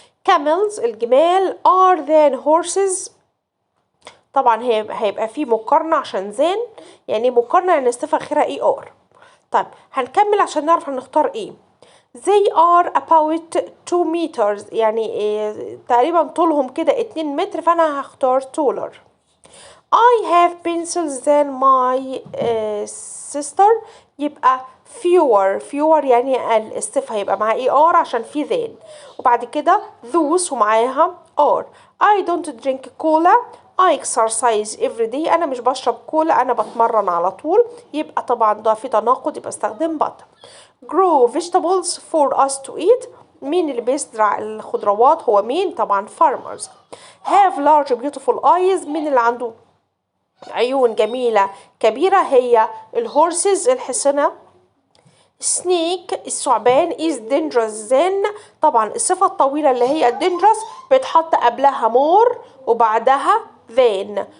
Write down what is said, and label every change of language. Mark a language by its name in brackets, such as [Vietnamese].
[Arabic] camels الجمال [English] are than horses [Arabic] طبعا هيبقى في مقارنة عشان than يعني مقارنة يعني الصفة أخيرا er. طيب هنكمل عشان نعرف هنختار ايه. [English] They are about 2 meters [Arabic] يعني تقريبا طولهم كده 2 متر فأنا هختار taller. [English] I have pencils than my sister. [Arabic] يبقى fewer يعني أقل. الصفة هيبقى معاه ER عشان في than. وبعد كده those ومعاها are. [English] I don't drink cola. I exercise every day. [Arabic] أنا مش بشرب كولا، أنا بتمرن على طول. يبقى طبعا ده في تناقض، يبقى استخدم but. [English] Grow vegetables for us to eat. [Arabic] مين اللي بيزرع الخضروات؟ هو مين؟ طبعا farmers. [English] Have large beautiful eyes. [Arabic] مين اللي عنده عيون جميلة كبيرة؟ هي الهورسز الحصنة. [English] snake الثعبان is dangerous than. [Arabic] طبعا الصفة الطويلة اللي هي dangerous بتحط قبلها more وبعدها than.